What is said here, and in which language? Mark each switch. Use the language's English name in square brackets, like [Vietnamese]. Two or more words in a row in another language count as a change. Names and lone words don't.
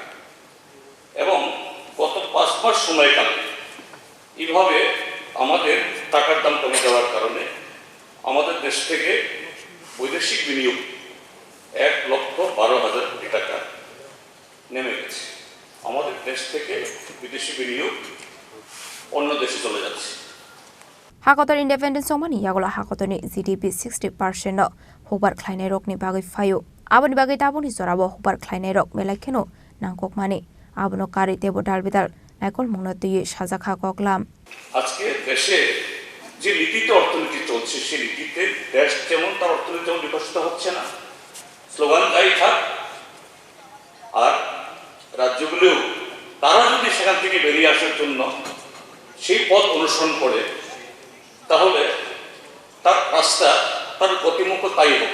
[Bangla] এবং গত 5 মাস সময়কালে এইভাবে আমাদের টাকার দাম কমে যাওয়ার কারণে আমাদের দেশ থেকে বৈদেশিক বিনিয়োগ 1,12,000 কোটি টাকা নেমে গেছে। আমাদের দেশ থেকে বিদেশি বিনিয়োগ অন্য দেশে চলে যাচ্ছে। [Kok Borok] Hakotor independent somani yagola hakotoni GDP 60% hubar khlainai rokni bagai fayo aboni bagai taboni sorabo hubar khlainai rok melaikeno nangkok mani abono kari tebo dalbidal naikol mungnoti sajakha koklam [Bangla] আজকে দেশে যে নীতিতে অর্থনীতি চলছে সেই নীতিতে দেশ যেমন তার অর্থনীতি যেমন বিকশিত হচ্ছে না, স্লোগান তাই থাক, আর রাজ্যগুলোও তারা যদি সেখান থেকে বেরিয়ে আসার জন্য সেই পথ অনুসরণ করে তাহলে তার রাস্তা তার গতিমুখ তাই হোক।